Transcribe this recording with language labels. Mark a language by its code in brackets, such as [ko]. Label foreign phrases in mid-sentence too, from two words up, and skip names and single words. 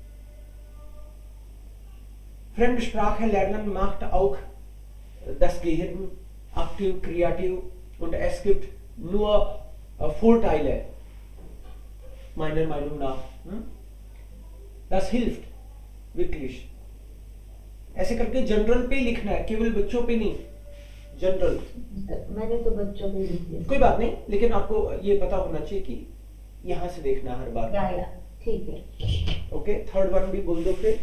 [de] Fremde Sprache lernen macht auch das Gehirn aktiv, kreativ, und es gibt nur Vorteile, meiner Meinung nach. Das hilft wirklich. [hi] ऐसे करके जनरल पे लिखना है, केवल बच्चों पे नहीं, जनरल। मैंने तो बच्चों को लिख दिया। कोई बात नहीं, लेकिन आपको ये पता होना चाहिए कि यहाँ से देखना हर बार। या ठीक है। ओके, थर्ड वन भी बोल दो फिर।